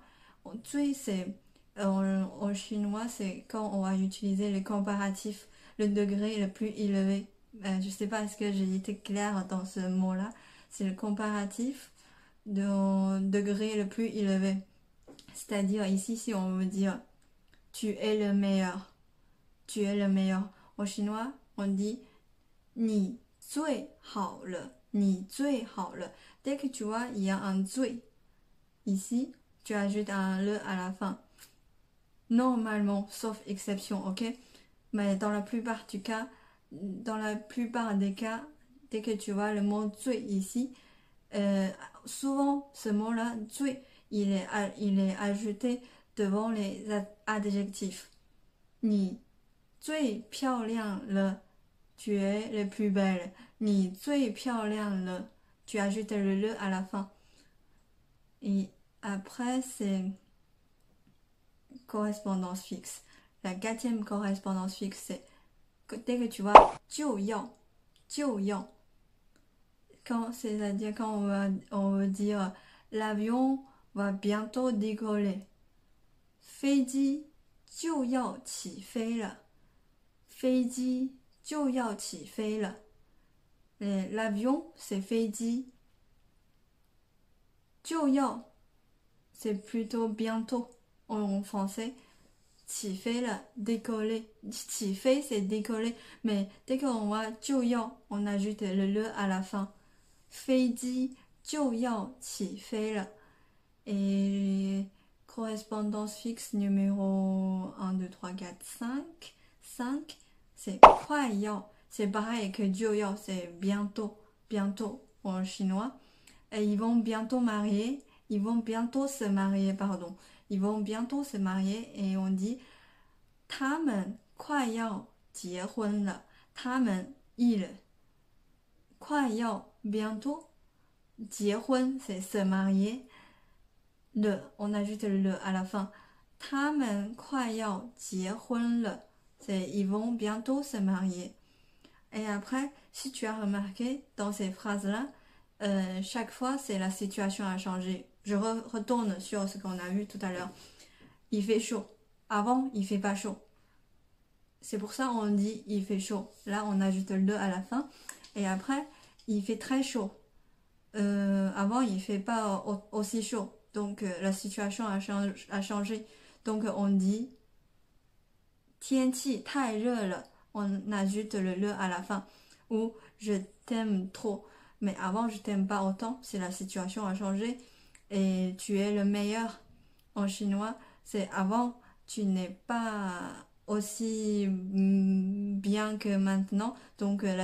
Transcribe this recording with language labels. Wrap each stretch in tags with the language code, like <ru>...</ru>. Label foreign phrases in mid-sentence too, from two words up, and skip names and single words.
<fr>Zui, c'est en chinois, c'est quand on va utiliser le comparatif, le degré le plus élevé. Je sais pas, est-ce que j'ai été claire dans ce mot-là? C'est le comparatif de degré le plus élevé. C'est-à-dire ici, si on veut dire tu es le meilleur, tu es le meilleur. En chinois, on dit</fr> <zh>你最好了，你最好了。</zh> <fr>Dès que tu vois, il y a un 最 ici, tu ajoutes un le à la fin. Normalement, sauf exception, ok? Mais dans la plupart des cas, dès que tu vois le mot 最 ici, souvent ce mot-là, 最, il est ajouté devant les adjectifs.</fr> <zh>你最漂亮了。</zh> <fr>Tu es le plus belle.</fr> <zh>你最漂亮了。</zh> <fr>Tu ajoutes le à la fin. Et après, c'est correspondance fixe. La quatrième correspondance fixe, c'est dès que tu vois</fr> <zh>就要, 就要.</zh> <fr>C'est-à-dire quand on veut dire l'avion va bientôt décoller.</fr> <zh>飞机就要起飞了。飞机就要起飞了。</zh> <fr>L'avion, c'est</fr> <zh>飞机。</zh> <fr>就要 c'est plutôt bientôt en français.</fr> <zh>起飞了</zh> <fr>décoller. 起飞 c'est décoller, mais dès qu'on voit 就要 on ajoute le à la fin.</fr> <zh>飞机就要起飞了。</zh> <fr>Et correspondance fixe numéro 1, 2, 3, 4, 5. 5, c'est 快要. C'est pareil que 就要, c'est bientôt, bientôt en chinois. Et ils vont bientôt marier, ils vont bientôt se marier, pardon. Ils vont bientôt se marier et on dit</fr> <zh>他们快要结婚了。他们</zh> <fr>il 快要 bientôt 结婚 c'est se marier le on ajoute le à la fin</fr> <zh>他们快要结婚了</zh> <fr>c'est ils vont bientôt se marier et après si tu as remarqué dans ces phrases là chaque fois c'est la situation a changé je retourne sur ce qu'on a vu tout à l'heure il fait chaud avant il fait pas chaud c'est pour ça on dit il fait chaud là on ajoute le à la fin et après il fait très chaud avant il fait pas aussi chaud donc la situation a changé donc on dit</fr> <zh>天气太热了</zh> <fr>on ajoute le à la fin ou je t'aime trop mais avant je t'aime pas autant c'est la situation a changé et tu es le meilleur en chinois c'est avant tu n'es pas aussi bien que maintenant donc la</fr>